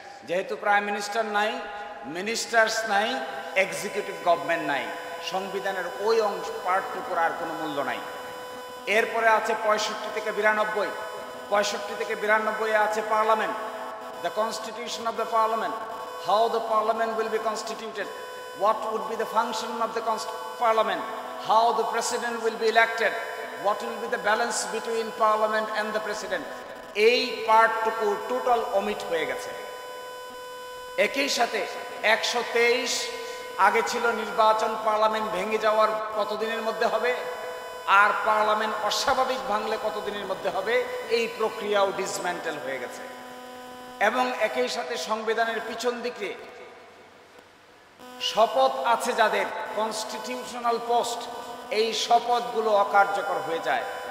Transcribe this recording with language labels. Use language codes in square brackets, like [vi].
[bn] যেহেতু prime minister নাই, ministers নাই, এক্সিকিউটিভ গভর্নমেন্ট নাই, সংবিধানের ওই অংশ পার্টটুকুর আর কোনো মূল্য নাই। এরপরে আছে 65 থেকে 92। 65 থেকে 92-এ আছে parliament, [en] The constitution of the parliament. how the parliament will be constituted, what would be the function of the parliament, how the president will be elected, what will be the balance between parliament and the president, [bn] এই পার্টটুকু total omit হয়ে গেছে। একই সাথে 123 আগে ছিল নির্বাচন, parliament ভেঙে যাওয়ার কতদিনের মধ্যে হবে, আর পার্লামেন্ট অস্বাভাবিক ভাঙলে কতদিনের মধ্যে হবে, এই প্রক্রিয়াও ডিসম্যান্টেল হয়ে গেছে। এবং একই সাথে সংবিধানের পিছন দিকে শপথ আছে যাদের, কনস্টিটিউশনাল পোস্ট, এই শপথগুলো অকার্যকর হয়ে যায়।